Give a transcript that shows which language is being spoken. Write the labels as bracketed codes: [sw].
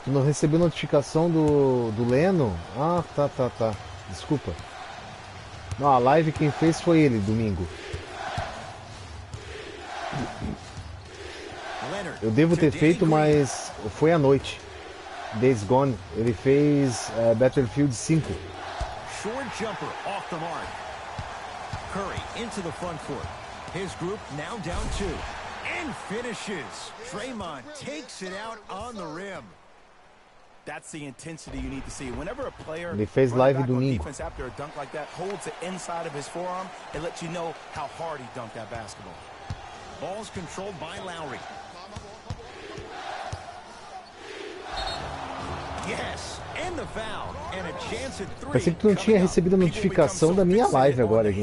[pt] Tu não recebeu notificação do Leno? Ah, tá. Desculpa. Não, a live quem fez foi ele, domingo. Eu devo ter feito, mas foi à noite. Days Gone. Ele fez Battlefield 5. [en] Short jumper off the mark. Curry into the front court. His group now down 2. And finishes. Draymond takes it out on the rim. That's the intensity you need to see. Whenever a player [pt] Ele fez live domingo. [en] defense after a dunk like that, holds the inside of his forearm, it lets you know how hard he dunked that basketball. Ball's controlled by Lowry. Yes, and the foul, and a chance at 3. [pt] Pensei que tu não tinha recebido a notificação da minha live agora aqui.